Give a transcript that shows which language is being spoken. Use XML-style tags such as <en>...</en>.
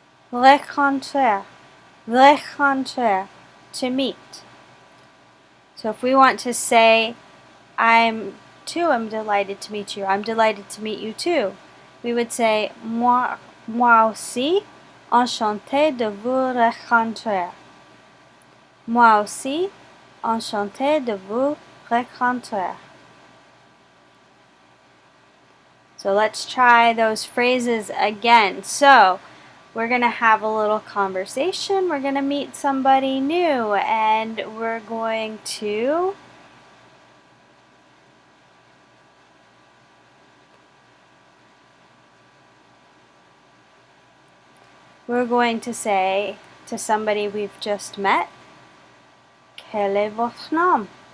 <fr>Rencontrer, rencontrer, to meet.</fr> <en>So if we want to say, I'm delighted to meet you, I'm delighted to meet you too, we would say,</en> <fr>moi aussi, enchanté de vous rencontrer. Moi aussi, enchanté de vous rencontrer.</fr> <en>So let's try those phrases again. So we're going to have a little conversation. We're going to meet somebody new and we're going to say to somebody we've just met,</en> <fr>quel est votre nom?</fr>